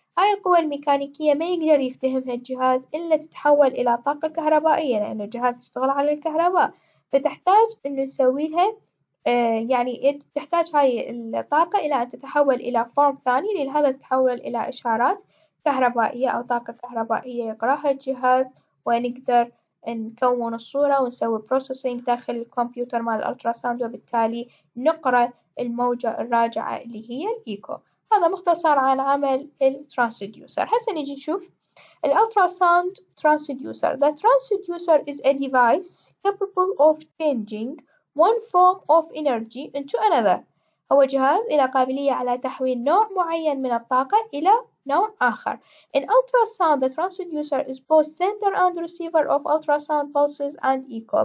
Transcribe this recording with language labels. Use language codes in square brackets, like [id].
[ar] هاي القوة الميكانيكية ما يقدر يفتهمها الجهاز إلا تتحول إلى طاقة كهربائية، لأن الجهاز يشتغل على الكهرباء، فتحتاج إنه نسويلها يعني تحتاج هاي الطاقة إلى أن تتحول إلى فورم ثاني، لهذا تتحول إلى إشارات كهربائية أو طاقة كهربائية يقراها الجهاز، ونقدر نكون الصورة ونسوي processing داخل الكمبيوتر مال الألتراساوند، وبالتالي نقرأ الموجة الراجعة اللي هي الإيكو. هذا مختصر عن عمل الترانسديوسر. هسه نجي نشوف الألتراساوند transducer. [en] The transducer is a device capable of changing one form of energy into another. [ar] هو جهاز إلى قابلية على تحويل نوع معين من الطاقة إلى نوع آخر. [en] In ultrasound, the transducer is both sender and receiver of ultrasound pulses and echo.